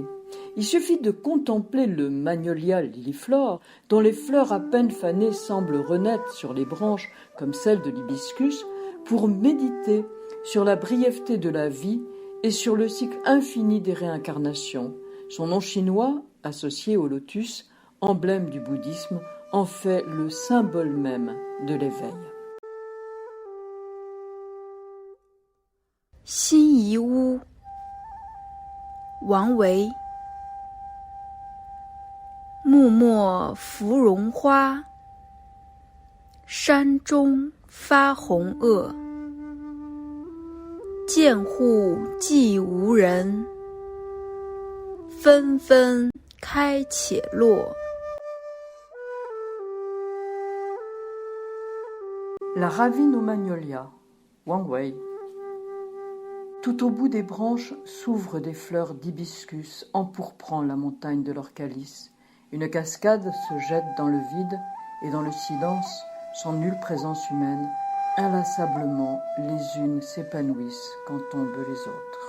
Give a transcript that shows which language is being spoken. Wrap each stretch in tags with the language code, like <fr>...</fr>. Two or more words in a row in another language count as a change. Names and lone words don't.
<fr>Il suffit de contempler le magnolia liliflore, dont les fleurs à peine fanées semblent renaître sur les branches comme celles de l'hibiscus, pour méditer sur la brièveté de la vie et sur le cycle infini des réincarnations. Son nom chinois, associé au lotus, emblème du bouddhisme, en fait le symbole même de l'éveil.</fr> <zh>辛夷屋，王维。木末芙蓉花，山中发红萼。见户寂无人，纷纷开且落。</zh> <fr>La ravine aux magnolias, Wang Wei. Tout au bout des branches s'ouvrent des fleurs d'hibiscus empourprant la montagne de leur calice. Une cascade se jette dans le vide et dans le silence, sans nulle présence humaine, inlassablement les unes s'épanouissent quand tombent les autres.</fr>